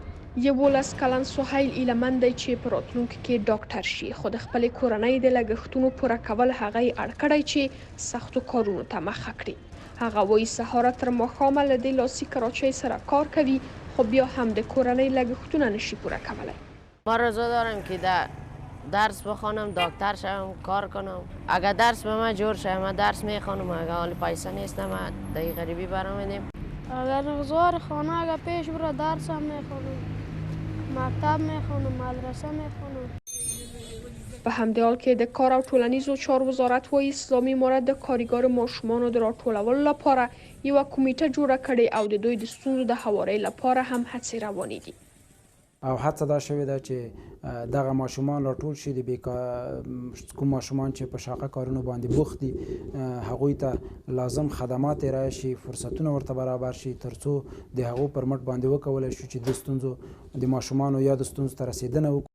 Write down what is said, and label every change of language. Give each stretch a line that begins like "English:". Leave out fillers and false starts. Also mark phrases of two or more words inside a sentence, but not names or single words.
Pashto: 11 کلن سهیل ایلمن دی چې په راتلونکي کې ډاکټر شي، خو د خپلې کورنۍ د لګښتونو پوره کول هغه یې اړ کړی چې سختو کارونو ته مخه کړي. هغه وایي سهاره تر ماښامه له دې لاسي کراچۍ سره کار کوي، خو بیا هم د کورنۍ لګښتونه نشي پوره کولی.
Persian: ما رضا دارم که درس بخوانم، دکتر شوم، کار کنم. اگر درس به من جور شه من درس میخوانم، اگر حال پیسه نیستم من در غریبی برآمدیم. اگر روزگار خانه اگر پیش بره درس هم میخوانم، مکتب میخوانم، مدرسه میخوانم.
Pashto: په همدې حال کې د کار او ټولنیزو چارو وزارت وایي اسلامي امارت د کارګرو ماشومانو د راټولولو لپاره یوه کمیټه جوړه کړې او د دوی د ستونزو د هواري لپاره هم هڅې روانې دي. او هڅه دا شوې ده چې دغه ماشومان راټول شي، د کوم ماشومان چې په شاقه کارونو باندې بوخت دي هغوی ته لازم خدمات ارائه شي، فرصتونه ورته برابر شي، ترڅو د هغو پر مټ باندې وکولی شو چې د ستونزو د ماشومانو یا د ستونزو ته رسېدنه وکړو.